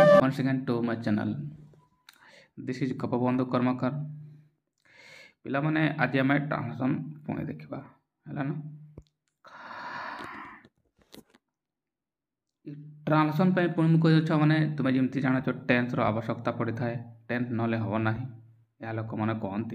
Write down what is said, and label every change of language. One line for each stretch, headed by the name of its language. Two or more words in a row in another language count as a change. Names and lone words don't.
English: once again to my channel. This is Kapabandhu Karmakar.
Odia: ପିଲାମାନେ ଆଜି ଆମେ ଟ୍ରାନ୍ସଲେସନ୍ ପୁଣି ଦେଖିବା ହେଲା ନା। ଟ୍ରାନ୍ସଲେସନ୍ ପାଇଁ ପୁଣି ମୁଁ କହିଦେଉଛି ମାନେ ତୁମେ ଯେମିତି ଜାଣିଛ ଟେନ୍ସର ଆବଶ୍ୟକତା ପଡ଼ିଥାଏ, ଟେନ୍ସ ନହେଲେ ହେବ ନାହିଁ ଏହା ଲୋକମାନେ କହନ୍ତି।